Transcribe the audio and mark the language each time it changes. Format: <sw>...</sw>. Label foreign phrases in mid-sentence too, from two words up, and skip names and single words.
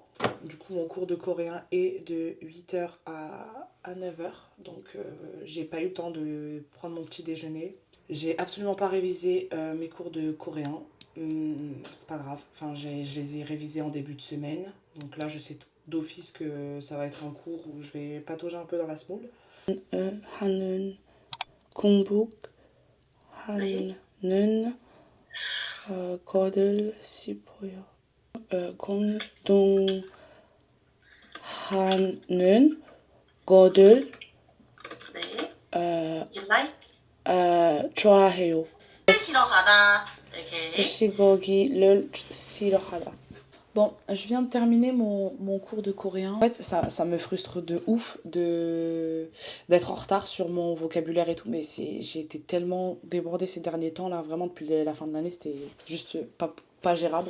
<fr>Du coup mon cours de coréen est de 8h à 9h, donc j'ai pas eu le temps de prendre mon petit déjeuner. J'ai absolument pas révisé mes cours de coréen. C'est pas grave, enfin, je les ai révisés en début de semaine, donc là je sais d'office que ça va être un cours où je vais patauger un peu dans la semoule.</fr> <ko>하는 공부하는 것을 싶어요. 공부하는 것을 좋아해요. 싫어하다.</ko> <fr>Bon, je viens de terminer mon cours de coréen. En fait, ça me frustre de ouf d'être en retard sur mon vocabulaire et tout, mais j'ai été tellement débordée ces derniers temps, là, vraiment depuis la fin de l'année, c'était juste pas gérable.</fr>